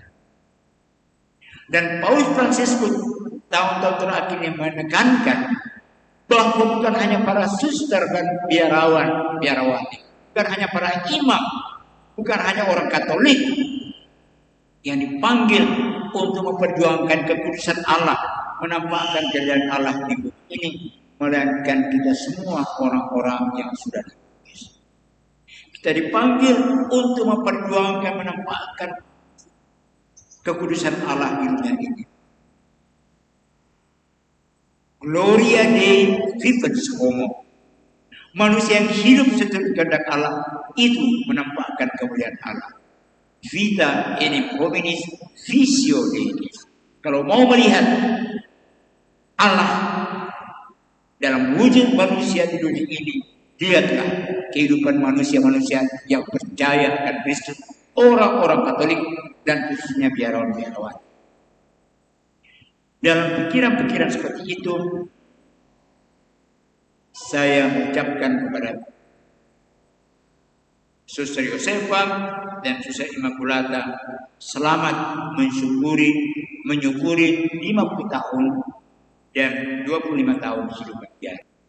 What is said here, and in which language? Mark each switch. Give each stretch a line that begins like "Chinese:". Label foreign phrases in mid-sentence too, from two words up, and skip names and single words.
Indonesian: Dan Paus Fransiskus tahun-tahun terakhir yang menekankan bahwa bukan hanya para suster dan biarawati, bukan hanya para imam, bukan hanya orang Katolik yang dipanggil untuk memperjuangkan kekudusan Allah, menampakkan keadaan Allah di bumi ini, melainkan kita semua orang-orang yang sudah dikudus. Kita dipanggil untuk memperjuangkan, menampakkan kekudusan Allah di dunia ini.
Latin: Gloria Dei vivens homo.
Indonesian: Manusia yang hidup seturut kehendak Allah itu menampakkan kemuliaan Allah.
Latin: Vita enim hominis visio Dei.
Indonesian: Kalau mau melihat Allah dalam wujud manusia di dunia ini, lihatlah kehidupan manusia-manusia yang percaya akan Kristus, orang-orang Katolik dan khususnya biarawan-biarawan. Dalam pikiran-pikiran seperti itu, saya mengucapkan kepada Suster Yosefa dan Suster Immaculata selamat menyukuri 50 tahun dan 25 tahun hidup bahagia.